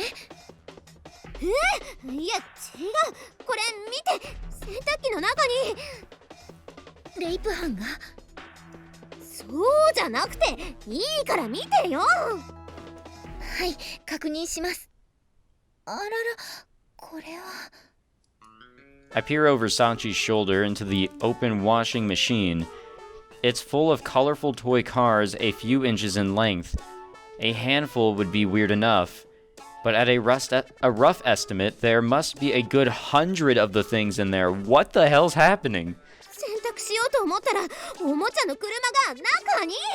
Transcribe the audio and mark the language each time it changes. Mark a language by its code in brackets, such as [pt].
[ja] いや違う。これ見て、洗濯機の中にレイプ犯が。そうじゃなくていいから見てよ。はい、確認します。あらら、これは。 [en] I peer over Sanchi's shoulder into the open washing machine. It's full of colorful toy cars a few inches in length. A handful would be weird enough, but at a rough estimate, there must be a good 100 of the things in there. What the hell's happening? [ja] 洗濯しようと思ったらおもちゃの車が中に。